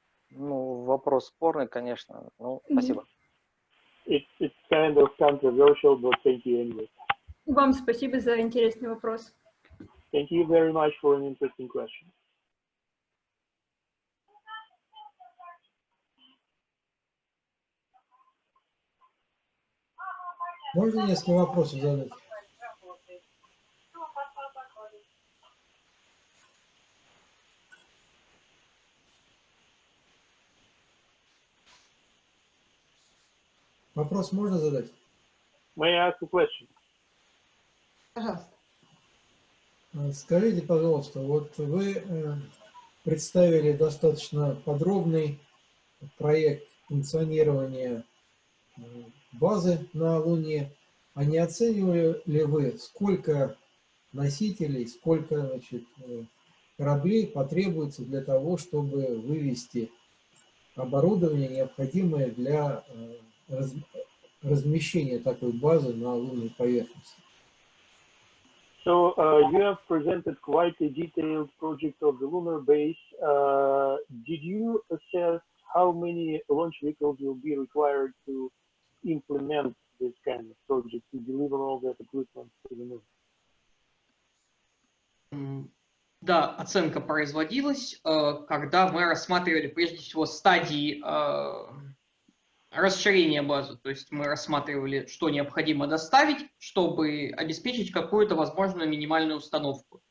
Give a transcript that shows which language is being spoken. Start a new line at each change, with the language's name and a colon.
Russian: Ну, вопрос спорный, конечно. Ну, спасибо.
English: It's kind of controversial, but thank you anyway.
Russian: Вам спасибо за интересный вопрос.
English: Thank you very much for an interesting question.
Russian: Можно несколько вопросов задать? Вопрос можно задать?
English: May I ask a question?
Russian: Пожалуйста. Скажите, пожалуйста, вот вы представили достаточно подробный проект функционирования базы на Луне. А не оценивали ли вы, сколько носителей, сколько, значит, кораблей потребуется для того, чтобы вывести оборудование, необходимое для размещения такой базы на лунной поверхности?
English: So you have presented quite a detailed project of the lunar base. Did you assess how many launch vehicles will be required to implement this kind of project, to deliver all that equipment to the moon?
Russian: Да, оценка производилась, когда мы рассматривали прежде всего стадии расширения базы. То есть мы рассматривали, что необходимо доставить, чтобы обеспечить какую-то возможную минимальную установку.